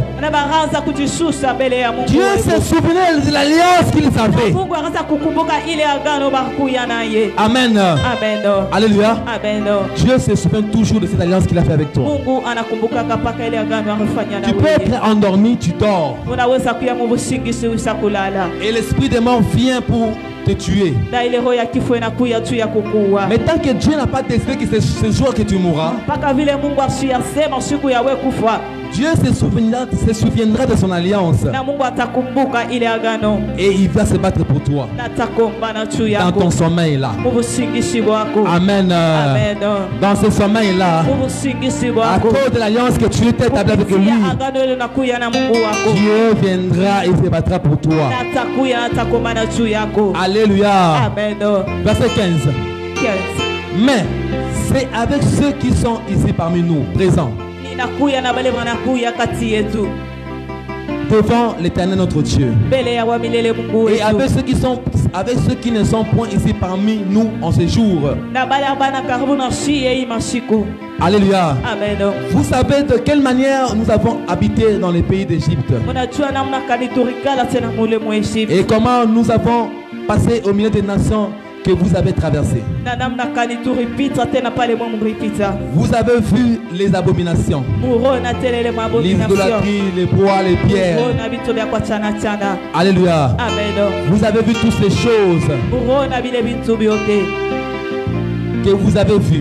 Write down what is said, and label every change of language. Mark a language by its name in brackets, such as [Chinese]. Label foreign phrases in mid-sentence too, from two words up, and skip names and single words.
[Swahili] na baraanza kujishusha mbele ya Mungu. [French] Dieu se souvenait de l'alliance qu'ils [Swahili] Na [French] avaient. [Swahili] Mungu anaanza kukumbuka ile agano bakuya naye. Amen. Amen. Alléluia. Amen. [French] Dieu se souvient toujours de cette alliance qu'il a fait avec toi. [Swahili] Mungu anakumbuka kapaka ile agano alifanya na [French] Tu peux [Swahili] wewe. [French] être endormi, tu dors. [Swahili] Unaweza kuya mu busingizi ushakulala. [French] Et l'esprit des morts vient pour te tuer. [Swahili] Na ile roho ya kifo inakuya juu ya kukuua. [French] Mais tant que Dieu n'a pas décidé que c'est ce jour que tu mourras, [Swahili] Mpaka vile Mungu asiyasema siku ya wewe kufa. [French] Dieu se souviendra de son alliance. [Swahili] Na Mungu atakumbuka ile agano. [French] Et il va se battre pour toi. [Swahili] Na atakombana juu [French] Dans [Swahili] yako. [French] ton sommeil là. [Swahili] Mu busingizi bwako. Amen. Amen. [French] Dans ce sommeil là, [Swahili] Mu busingizi [French] à [Swahili] bwako. [French] cause de l'alliance que tu t'es établi avec lui, [Swahili] Kupitia agano ile nakuya na Mungu wako. [French] Dieu viendra et se battra pour toi. [Swahili] Na atakuya na atakombana juu yako. Alléluia. Amen. [French] Verset 15. 15. Mais c'est avec ceux qui sont ici parmi nous, présents, [Swahili] Ninakuya na bale wanakuya kati yetu. [French] devant l'Éternel notre Dieu. [Swahili] Mbele ya wa milele Mungu [French] Et avec [Swahili] wetu. [French] avec ceux qui ne sont point ici parmi nous en ce jour. [Swahili] Na bale bana karibu na shie hii masiku. [French] Alléluia. Amen. Vous savez de quelle manière nous avons habité dans les pays d'Égypte [Swahili] Unajua namna kani turikala tena mule mu Egypt. [French] et comment nous avons passé au milieu des nations que vous avez traversé. Vous avez vu les abominations, l'idolâtrie, les bois, les pierres. Alléluia. Vous avez vu toutes ces choses que vous avez vues.